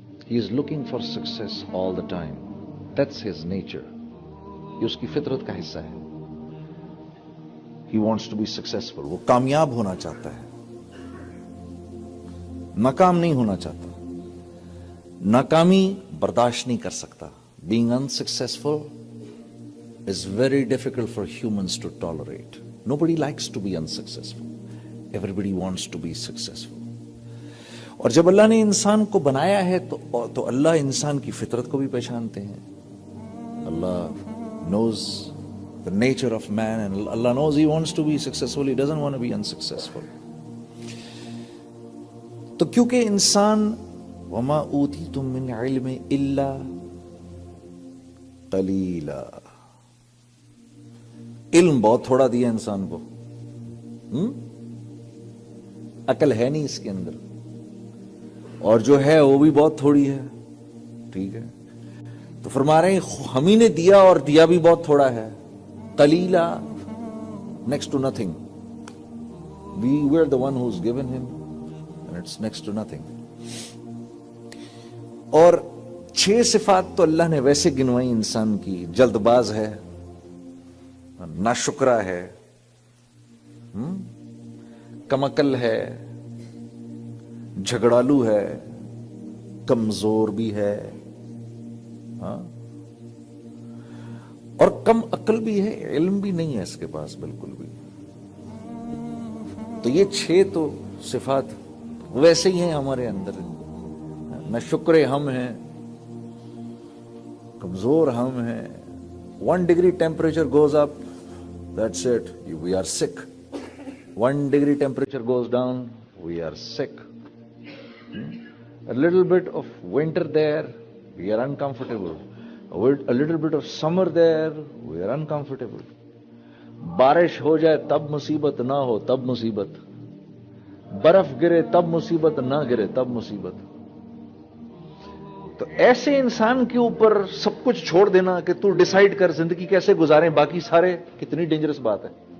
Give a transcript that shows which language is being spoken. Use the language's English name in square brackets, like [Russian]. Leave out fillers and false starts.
[English] He is looking for success all the time. That's his nature. [Urdu] یہ اس کی فطرت کا حصہ ہے. [English] He wants to be successful. [Urdu] وہ کامیاب ہونا چاہتا ہے، ناکام نہیں ہونا چاہتا. ناکامی برداشت نہیں کر سکتا. [English] Being unsuccessful is very difficult for humans to tolerate. Nobody likes to be unsuccessful. Everybody wants to be successful. [Urdu] اور جب اللہ نے انسان کو بنایا ہے تو اللہ انسان کی فطرت کو بھی پہچانتے ہیں. [English] Allah knows the nature of man and Allah knows he wants to be successful. He doesn't want to be unsuccessful. [Urdu] تو کیونکہ انسان [Arabic] وَمَا أُوتِيتُم مِّنْ عِلْمٍ إِلَّا قَلِيلًا، [Urdu] علم بہت تھوڑا دیا انسان کو. عقل ہے نہیں اس کے اندر، اور جو ہے وہ بھی بہت تھوڑی ہے. ٹھیک ہے، تو فرما رہے ہیں ہم ہی نے دیا، اور دیا بھی بہت تھوڑا ہے. [English] قلیلا، next to nothing. We were the one who's given him and it's next to nothing. [Urdu] اور 6 صفات تو اللہ نے ویسے گنوائی انسان کی. جلد باز ہے، ناشکرا ہے، کمعقل ہے، جھگڑالو ہے، کمزور بھی ہے، اور کم عقل بھی ہے. علم بھی نہیں ہے اس کے پاس بالکل بھی. تو یہ 6 تو صفات ویسے ہی ہیں ہمارے اندر. نہ شکر ہم ہیں، کمزور ہم ہیں. [English] 1 degree temperature goes up, that's it, we are sick. 1 degree temperature goes down, we are sick. A little bit of winter there, we are uncomfortable. A little bit of summer there, we are uncomfortable. [Urdu] بارش ہو جائے تب مصیبت، نہ ہو تب مصیبت. برف گرے تب مصیبت، نہ گرے تب مصیبت. تو ایسے انسان کے اوپر سب کچھ چھوڑ دینا کہ تو ڈیسائیڈ کر زندگی کیسے گزاریں، باقی سارے، کتنی ڈینجرس بات ہے.